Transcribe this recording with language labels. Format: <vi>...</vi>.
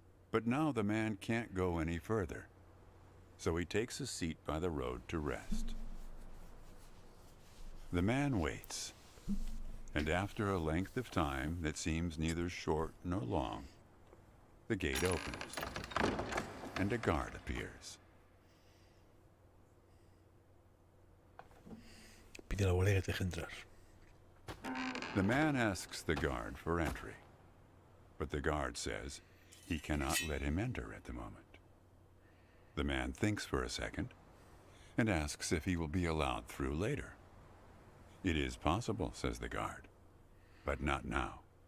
<en>But now the man can't go any further, so he takes a seat by the road to rest. The man waits, and after a length of time that seems neither short nor long, the gate opens, and a guard appears.</en> <es>Pide a la guardia que te deje entrar.</es> <en>The man asks the guard for entry, but the guard says he cannot let him enter at the moment. The man thinks for a second and asks if he will be allowed through later. It is possible, says the guard, but not now.</en>